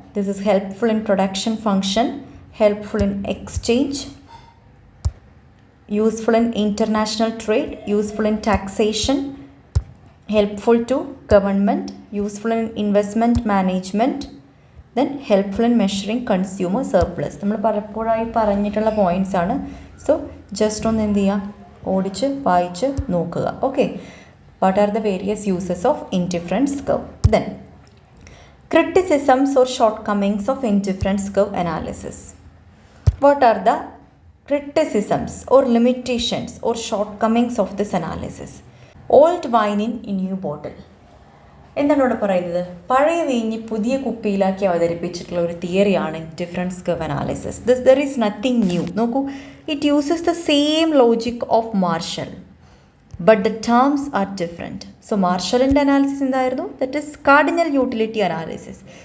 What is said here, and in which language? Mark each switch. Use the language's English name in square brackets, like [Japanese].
[English] This is helpful in production function, helpful in exchange, useful in international trade, useful in taxation, helpful to government, useful in investment management, then helpful in measuring consumer surplus. [Malayalam] നമ്മൾ പലപ്പോഴായി പറഞ്ഞിട്ടുള്ള points ആണ്. So just ഒന്ന് എന്ത് ചെയ്യുക, ഓടിച്ച് വായിച്ച് നോക്കുക. [English] Okay, what are the various uses of indifference curve. Then criticisms or shortcomings of indifference curve analysis. What are the criticisms or limitations or shortcomings of this analysis? Old wine in a new bottle. [Malayalam] എന്താണ് ഇവിടെ പറയുന്നത്, പഴയ വീഞ്ഞ് പുതിയ കുപ്പിയിലാക്കി അവതരിപ്പിച്ചിട്ടുള്ള ഒരു തിയറിയാണ് indifference curve analysis. [English] There is nothing new. നോക്കൂ, it uses the same logic of Marshall, but the terms are different. [Malayalam] So മാർഷലിൻ്റെ analysis എന്തായിരുന്നു, [English] That is cardinal utility analysis.